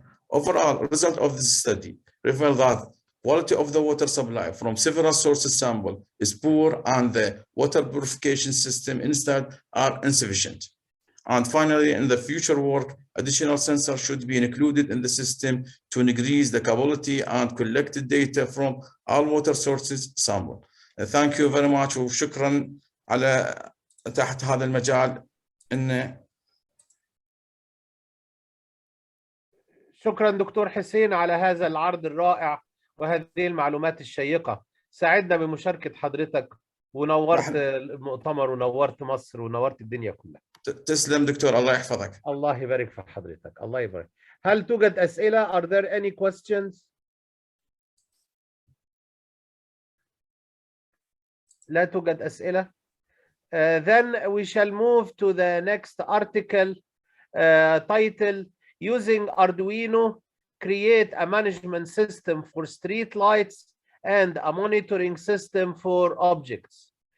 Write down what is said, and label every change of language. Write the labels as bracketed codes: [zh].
[en] Overall, result of this study reveal that quality of the water supply from several sources sample is poor, and the water purification system instead are insufficient. And finally, in the future work, additional sensors should be included in the system to increase the capability and collected data from all water sources sample. Thank you very much, [ar] وشكرا على تحت هذا المجال. شكرا دكتور حسين على هذا العرض الرائع وهذه المعلومات الشيقة. سعدنا بمشاركة حضرتك، ونورت المؤتمر ونورت مصر ونورت الدنيا كلها. تسلم دكتور، الله يحفظك. الله يبارك في حضرتك. الله يبارك. هل توجد أسئلة؟ [en] Are there any questions? [ar] لا توجد أسئلة. [en] Then we shall move to the next article titled Using Arduino, Create a Management System for Street Lights and a Monitoring System for Objects.